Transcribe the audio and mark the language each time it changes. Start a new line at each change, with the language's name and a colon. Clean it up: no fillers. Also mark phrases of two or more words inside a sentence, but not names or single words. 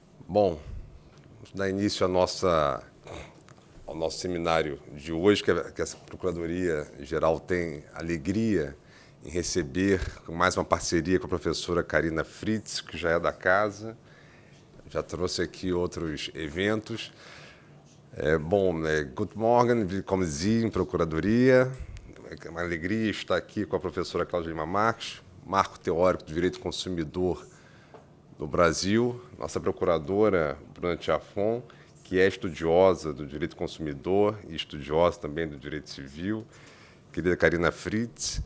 Portuguese: Bom, vamos dar início ao nosso seminário de hoje, que essa Procuradoria-Geral tem alegria em receber mais uma parceria com a professora Carina Fritz, que já é da casa, já trouxe aqui outros eventos.
German: Guten Morgen, willkommen Sie in Procuradoria.
Portuguese: É uma alegria estar aqui com a professora Cláudia Lima Marques, marco teórico do direito do consumidor no Brasil, nossa procuradora Bruna Tiafon, que é estudiosa do direito do consumidor e estudiosa também do direito civil, querida Carina Fritz.